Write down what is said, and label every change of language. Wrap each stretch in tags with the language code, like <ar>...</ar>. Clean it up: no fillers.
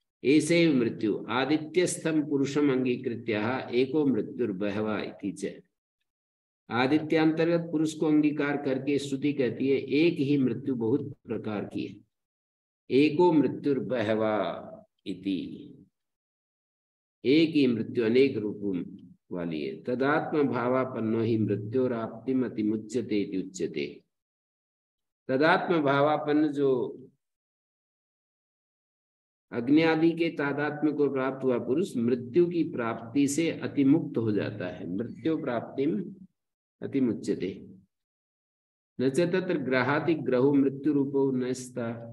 <sa>ऐसे मृत्यु आदित्यस्थम पुरुषम अंगीकृत्य एको मृत्युर्बहवा इति च।</sa> <hi>आदित्यांतर्गत पुरुष को अंगीकार करके श्रुति कहती है एक ही मृत्यु बहुत प्रकार की है।</hi> <sa>एको मृत्युर्बहवा इति,</sa> <hi>एक ही मृत्यु अनेक रूपों वाली है।</hi> <sa>तदात्म भावापन्नो ही मृत्योराप्तिम अतिमुच्यते इति उच्यते। तदात्म भावापन्न,</sa> <hi>जो अग्नि आदि के तादात्म्य को प्राप्त हुआ पुरुष मृत्यु की प्राप्ति से अतिमुक्त हो जाता है।</hi> <sa>मृत्यु प्राप्तिम अतिमुच्यते। न च तत्र ग्रहाति ग्रहो मृत्यु रूपो नस्ता।</sa>